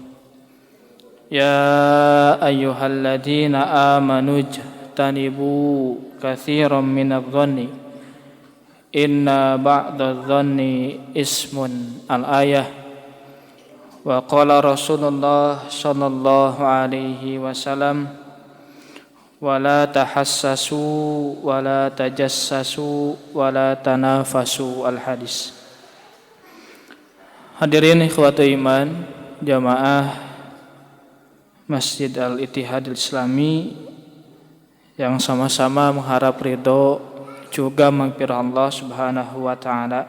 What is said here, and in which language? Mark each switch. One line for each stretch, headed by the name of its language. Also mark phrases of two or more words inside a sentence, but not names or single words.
Arabic: يا أيها الذين آمنوا اجتنبوا كثيرا من الظن إن بعض الظن إثم. الآية. وقال رسول الله صلى الله عليه وسلم, ولا تحسسوا ولا تجسسوا ولا تنافسوا. Al-hadis.
Indonesian: Hadirin
Arabic: إخوة الإيمان,
Indonesian: jamaah Masjid Al-Ittihadil Islami yang sama-sama mengharap ridho juga maghfirah Allah
Arabic: سبحانه وتعالى.